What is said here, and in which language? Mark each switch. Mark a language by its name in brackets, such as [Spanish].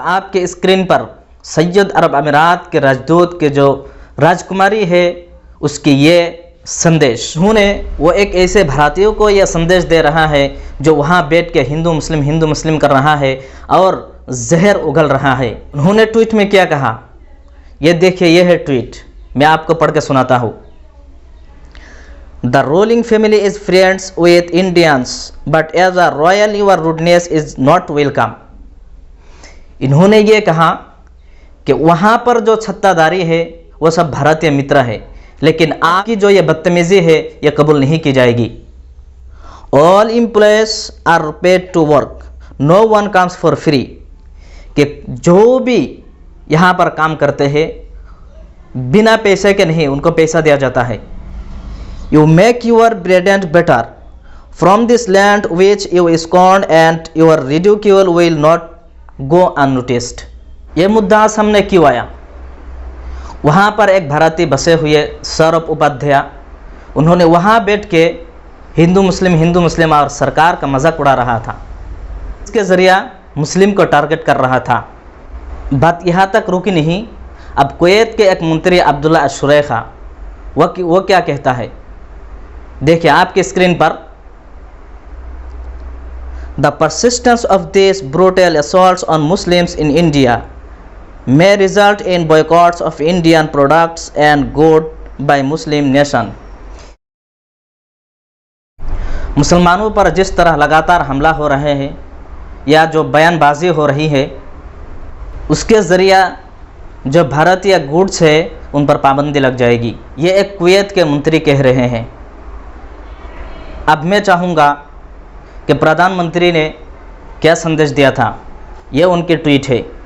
[Hindi] आपके स्क्रीन पर संयुक्त अरब अमीरात के राजदूत के जो राजकुमारी है उसकी ये संदेश, उन्होंने वो एक ऐसे भारतीयों को यह संदेश दे रहा है जो वहाँ बैठ के हिंदू मुस्लिम कर रहा है और जहर उगल रहा है। उन्होंने ट्वीट में क्या कहा, ये देखिए, यह है ट्वीट, मैं आपको पढ़ के सुनाता हूँ। [English] The ruling family is friends with Indians, but as a royal your rudeness is not welcome। [Hindi] इन्होंने ये कहा कि वहाँ पर जो छत्तादारी है वो सब भारतीय मित्र है, लेकिन आपकी जो ये बदतमीज़ी है ये कबूल नहीं की जाएगी। [English] All employees are paid to work, no one comes for free। [Hindi] कि जो भी यहाँ पर काम करते हैं बिना पैसे के नहीं, उनको पैसा दिया जाता है। [English] You make your brethren better from this land which you scorn, and your ridicule will not go unnoticed। [Hindi] ये मुद्दा सामने क्यों आया? वहाँ पर एक भारतीय बसे हुए सौरभ उपाध्याय, उन्होंने वहाँ बैठ के हिंदू मुस्लिम और सरकार का मजाक उड़ा रहा था। इसके ज़रिया मुस्लिम को टारगेट कर रहा था। बात यहाँ तक रुकी नहीं। अब कुवैत के एक मंत्री अब्दुल्ला अशुरैखा वो क्या कहता है, देखिए आपके स्क्रीन पर। [English] The persistence of these brutal assaults on Muslims in India may result in boycotts of Indian products and goods by Muslim nation। [Hindi] मुसलमानों पर जिस तरह लगातार हमला हो रहे हैं या जो बयानबाजी हो रही है, उसके ज़रिया जो भारतीय गुड्स है उन पर पाबंदी लग जाएगी। ये एक कुवैत के मंत्री कह रहे हैं। अब मैं चाहूँगा कि प्रधानमंत्री ने क्या संदेश दिया था, ये उनकी ट्वीट है।